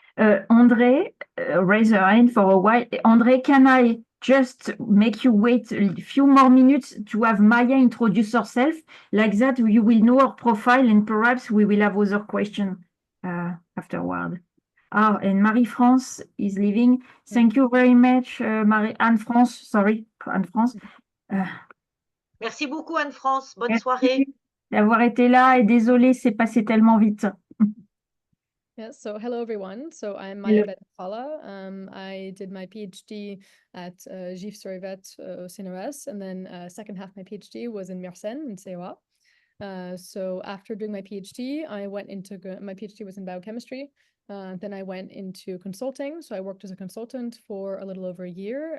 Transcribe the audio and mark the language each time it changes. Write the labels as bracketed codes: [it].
[en] André, raise your hand for a while. André, can I just make you wait a few more minutes to have Maya introduce herself? Like that, you will know her profile, and perhaps we will have other questions afterward. And Marie-France is leaving. Thank you very much, Anne-France. Sorry, Anne-France. [fr] Merci beaucoup, Anne-France. Bonne soirée. D'avoir été là, et désolé, c'est passé tellement vite. [en] Yeah, so hello everyone. So I'm Maya Ben-Fala. I did my PhD at GIF Sorivet au CNRS, and then second half of my PhD was in Mersenne in COA. So after doing my PhD, I went into my PhD was in biochemistry. Then I went into consulting. So I worked as a consultant for a little over a year.